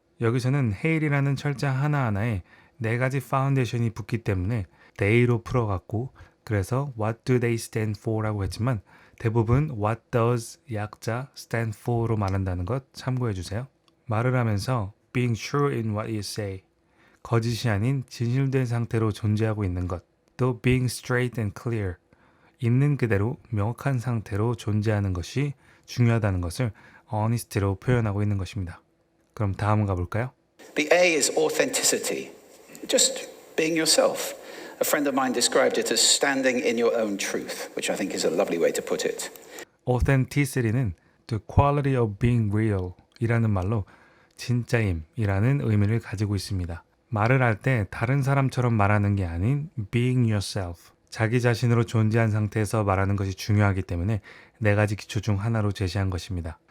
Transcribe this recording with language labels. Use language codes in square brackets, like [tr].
[ko] 여기서는 헤일이라는 철자 하나하나에 네 가지 파운데이션이 붙기 때문에 they로 풀어갔고 그래서 [en] What do they stand for [ko] 라고 했지만 대부분 [en] What does 약자 stand for [ko] 로 말한다는 것 참고해 주세요. 말을 하면서 [en] being true in what you say, [ko] 거짓이 아닌 진실된 상태로 존재하고 있는 것, 또 [en] being straight and clear, [ko] 있는 그대로 명확한 상태로 존재하는 것이 중요하다는 것을 honest로 표현하고 있는 것입니다. 그럼 다음 가볼까요? [en] The A is authenticity, just being yourself. A friend of mine described it as standing in your own truth, which I think is a lovely way to put it. [ko] Authenticity는 [en] the quality of being real [ko] 이라는 말로 진짜임이라는 의미를 가지고 있습니다. 말을 할 때 다른 사람처럼 말하는 게 아닌 [en] being yourself, [ko] 자기 자신으로 존재한 상태에서 말하는 것이 중요하기 때문에 네 가지 기초 중 하나로 제시한 것입니다.